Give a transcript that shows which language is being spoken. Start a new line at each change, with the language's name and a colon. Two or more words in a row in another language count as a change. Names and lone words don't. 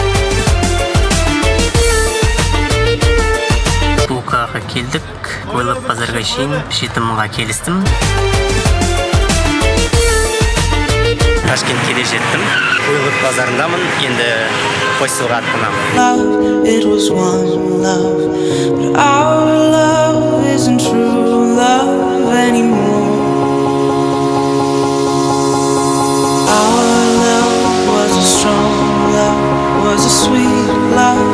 Kazakh: Букаға келдік, Ойлық базарға шейін 7 мыңға келістім. Ташкентке де жеттім. Ойлық базарындамын, енді хостелға аттанамын.
English: It was one love, but our love isn't true love anymore. Our love was a strong love, was a sweet love.